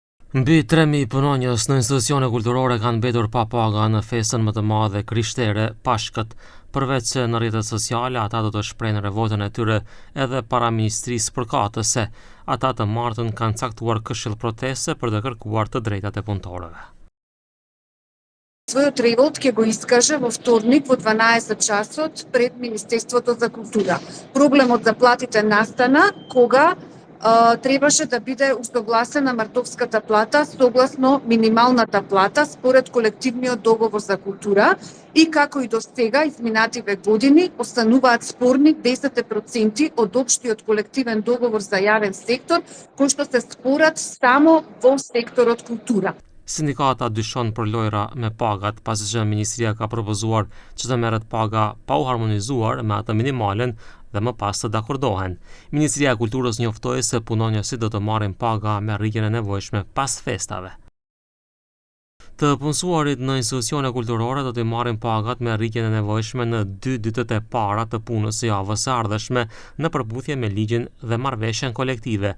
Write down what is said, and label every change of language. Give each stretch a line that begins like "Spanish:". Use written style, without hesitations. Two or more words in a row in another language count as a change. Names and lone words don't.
Albanian: Mbi 3.000 punonjës në institucione kulturore kanë mbetur pa paga në festën më të madhe krishtere Pashkët. Përveç se në rrjetet sociale ata do të shprehin revoltën e tyre edhe para Ministrisë Përkatëse. Ata të martën kanë caktuar këshill proteste për të kërkuar të drejtat e punëtorëve.
Macedonian: Својот револт ќе го искаже во вторник во 12 часот пред Министерството за култура. Проблемот за платите настана кога требаше да биде усогласена мартовската плата согласно минималната плата според колективниот договор за култура и како и до сега изминативе години остануваат спорни 10% од општиот колективен договор за јавен сектор кои што се спорат само во секторот култура.
Albanian: Sindikata dyshon për lojra me pagat pasi që Ministria ka propozuar që të merret paga pa u harmonizuar me atë minimalen dhe më pas të dakordohen. Ministria e Kulturës njoftoi se punonjësit do të marrin paga me rritjen e nevojshme pas festave. Të punësuarit në institucione kulturore do të marrin pagat me rritjen e nevojshme në 2 ditët e para të punës së javës së ardhshme në përputhje me ligjin dhe marrëveshjen kolektive.